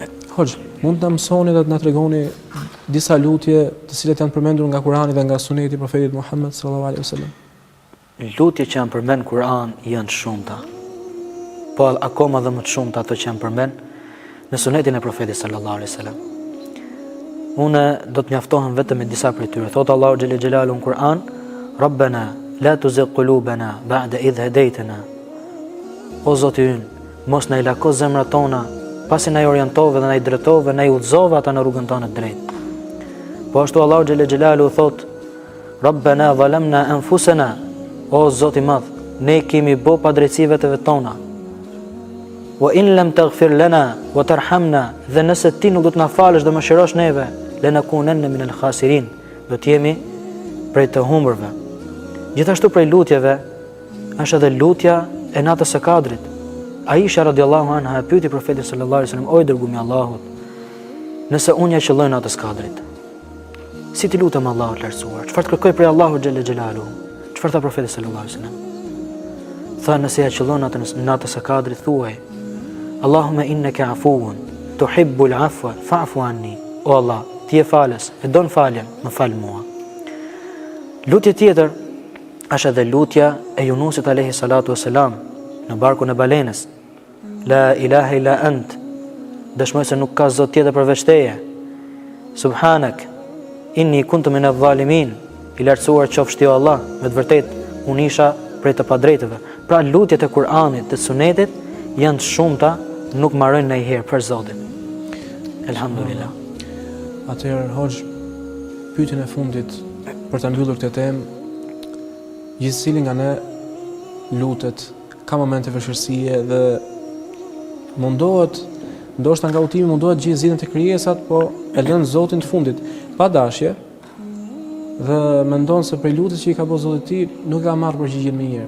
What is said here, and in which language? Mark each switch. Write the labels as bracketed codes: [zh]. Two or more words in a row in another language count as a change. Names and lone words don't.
[sq] Hoxh, mund të mësoni dhe të na tregoni disa lutje të cilat janë përmendur nga Kurani dhe nga Suneti i Profetit Muhammed [ar] صلى الله عليه وسلم. [sq] Lutje që janë përmend në Kur'an janë shumëta. Po akoma dhe më të shumta ato që janë përmend në Sunetin e Profetit [ar] صلى الله عليه وسلم. [sq] Unë do të mjaftohem vetëm me disa prej tyre. Thot Allahu [ar] جل جلاله [sq] në Kur'an: [ar] "ربنا لا تزغ قلوبنا بعد إذ هديتنا." [sq] O Zoti ynë, mos na i lako zemrat tona pasi na i orientove dhe na i drejtove, na i udhëzove ata në rrugën tonë të drejtë. Po ashtu Allahu [ar] جل جلاله [sq] thot: [ar] "ربنا ظلمنا أنفسنا." [sq] O Zoti i madh, ne kemi bë padrejtësi vetëve tona. [ar] وإن لم تغفر لنا وترحمنا, [sq] dhe nëse ti nuk do të na falësh dhe mëshirosh neve, [ar] لنكونن من الخاسرين, [sq] do të jemi prej të humbërve. Gjithashtu prej lutjeve është edhe lutja e natës së Kadrit. Aisha [ar] رضي الله عنها [sq] e pyeti profetin [ar] صلى الله عليه وسلم: [sq] "O i dërguari i Allahut, nëse unë ja qëlloj natës Kadrit, si ti lutem Allahut lartësuar? Çfarë të kërkoj prej Allahut [ar] جل جلاله?" [sq] Çfarë tha profeti [ar] صلى الله عليه وسلم? [sq] Tha: "Nëse ja qëllon natës së Kadrit, thuaj: [ar] اللهم إنك عفو تحب العفو فاعف عني." [sq] O Allah, ti je falës, e don faljen, më fal mua. Lutje tjetër është edhe lutja e Yunusit [ar] عليه الصلاة والسلام [sq] në barkun e balenës. [ar] لا إله إلا أنت, [sq] dëshmoj se nuk ka zot tjetër përveç teje. [ar] سبحانك إني كنت من الظالمين, [sq] i lartësuar qofsh ti o Allah, me të vërtetë unë isha prej të padrejtëve. Pra lutjet e Kur'anit, të Sunetit janë të shumta, nuk marrojnë ndonjëherë për Zotin. Elhamdulillah. Atëherë hoxh, pyetjen e fundit për ta mbyllur këtë temë, gjithsesi nga ne lutet, ka momente vështirësie dhe mundohet, ndoshta nga udhimi mundohet gjithë zgjidhjen e krijesat, po e lën Zotin të fundit, pa dashje, dhe mendon se për lutjet që i ka bërë Zoti i tij nuk ka marrë përgjigjen më njëherë.